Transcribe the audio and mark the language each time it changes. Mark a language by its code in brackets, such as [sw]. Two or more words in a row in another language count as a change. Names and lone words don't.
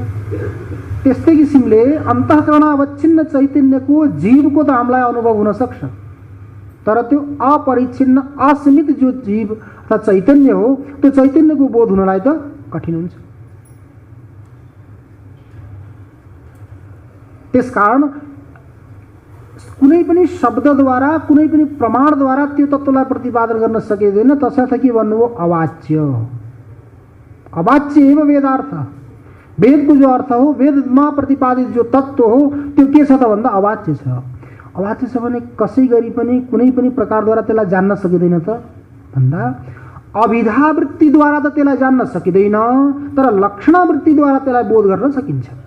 [ne] त्यस्तै किसिमले अन्तःकरण अवच्छिन्न चैतन्यको जीवको त हामीलाई अनुभव हुन सक्छ, तर त्यो अपरिच्छिन्न असीमित जो जीव अथवा चैतन्य हो त्यो चैतन्यको बोध हुनलाई त कठिन हुन्छ। त्यसकारण कुनै पनि शब्दद्वारा कुनै पनि प्रमाणद्वारा त्यो तत्त्वलाई प्रतिपादन गर्न सकिँदैन। तसर्थ के भन्नुभयो? [sa] अवाच्य। अवाच्य एव वेदार्थ। [ne] वेदको जो अर्थ हो, वेदमा प्रतिपादित जो तत्त्व हो त्यो के छ त भन्दा अवाच्य छ। अवाच्य छ भने कसै गरी पनि कुनै पनि प्रकारद्वारा त्यसलाई जान्न सकिँदैन त भन्दा अभिधावृत्तिद्वारा त त्यसलाई जान्न सकिँदैन, तर लक्षणावृत्तिद्वारा त्यसलाई बोध गर्न सकिन्छ।